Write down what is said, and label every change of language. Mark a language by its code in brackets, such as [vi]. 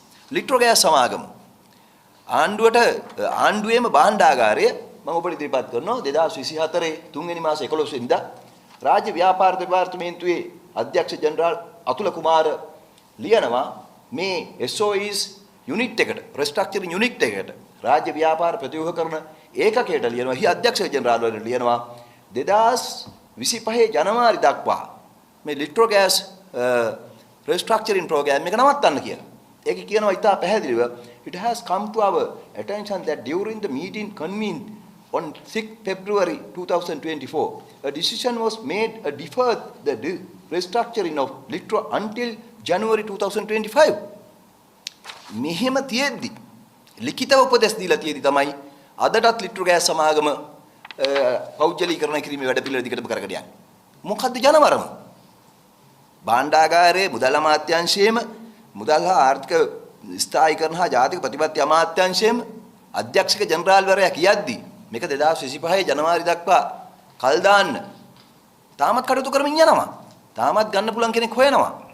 [si] Litro gas සමාගම ආණ්ඩුවට ආණ්ඩුවේම භාණ්ඩාගාරය මම ඔබට ඉදිරිපත් කරනවා 2024 3 මාස 11 වෙනිදා රාජ්‍ය ව්‍යාපාර දෙපාර්තමේන්තුවේ අධ්‍යක්ෂ ජෙනරාල් අතුල කුමාර ලියනවා මේ SOEs යුනිට් එකට restructuring යුනිට් එකට රාජ්‍ය ව්‍යාපාර ප්‍රතිව්‍යුහ කරන ඒකකයට ලියනවා. හි අධ්‍යක්ෂ ජෙනරාල් වල ලියනවා 2025 ජනවාරි දක්වා මේ ලිට්‍රෝ ගෑස් restructuring program එක නවත්තන්න කියලා. ඒක කියනවා ඉතා පැහැදිලිව [en] it has come to our attention that during the meeting convened on 6 February 2024 a decision was made to defer the restructuring of litro until January 2025. [si] මෙහෙම තියෙද්දි ලිඛිතව උපදෙස් දීලා තියෙදි තමයි අදටත් ලිට්‍රෝ ගෑස් සමාගම පෞද්ගලීකරණය කිරීමේ වැඩ පිළිවෙල දිගටම කරගෙන යන්නේ. මොකද්ද ජනවරම? භාණ්ඩාගාරයේ මුදල් අමාත්‍යාංශයේම මුදල් හා ආර්ථික ස්ථායීකරණ හා ජාතික ප්‍රතිපත්ති අමාත්‍යාංශයේම අධ්‍යක්ෂක ජෙනරාල්වරයා කියද්දී මේක 2025 ජනවාරි දක්වා කල් දාන්න තාමත් කටයුතු කරමින් යනවා. තාමත් ගන්න පුළුවන් කෙනෙක් හොයනවා.